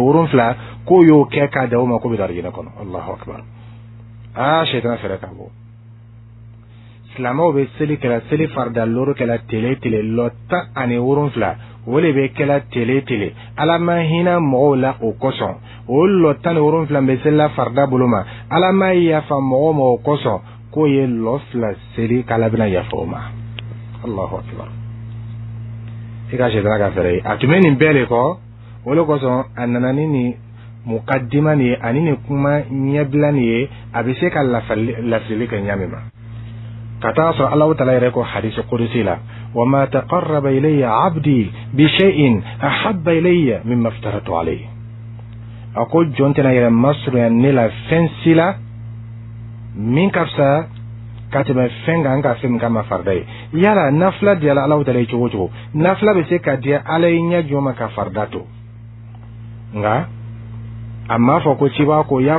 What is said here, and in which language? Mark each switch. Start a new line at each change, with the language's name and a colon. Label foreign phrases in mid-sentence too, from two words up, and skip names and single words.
Bambara: 7 k'o y'o kɛ k'a da o ma k'o bɛ don alijinɛ kɔnɔ
Arabic: الله أكبر
Bambara: sitana fɛrɛ ka bɔ silamɛw bɛ seli kɛla seli farida loro kɛla tele lɔ 17 o de bɛ kɛla tele ala ma hinɛ mɔgɔw la o kosɔn o lɔ 17 bɛ seli la farida bolo ma ala ma yafa mɔgɔw ma o kosɔn k'o ye lɔ 2 seli k'ala bɛna yafa o ma
Arabic: الله أكبر
Bambara: i ka sitana ka fɛrɛ ye a tun bɛ nin bɛɛ de kɔ o de kosɔn a nana ni nin mukaddima nin ye ani nin kuma ɲɛbila nin ye a bɛ se ka lafili kɛ ɲa min ma ka taa sɔrɔ Alahu Taala yɛrɛ ko hadisi kudusi la
Arabic: وما تقرب إلي عبدي بشيء أحب إلي مما افترضته عليه
Bambara: a ko jɔn tɛna yɛrɛ masurunya ne la fɛn si la min ka fisa ka tɛmɛ fɛn kan ka fɛn min ka ma farida ye yala nafila diyala Alahu Taala ye cogo o cogo nafila bɛ se ka diya ala ye ɲɛ jɔn ma ka farida to nka a m'a fɔ ko ciba ko y'a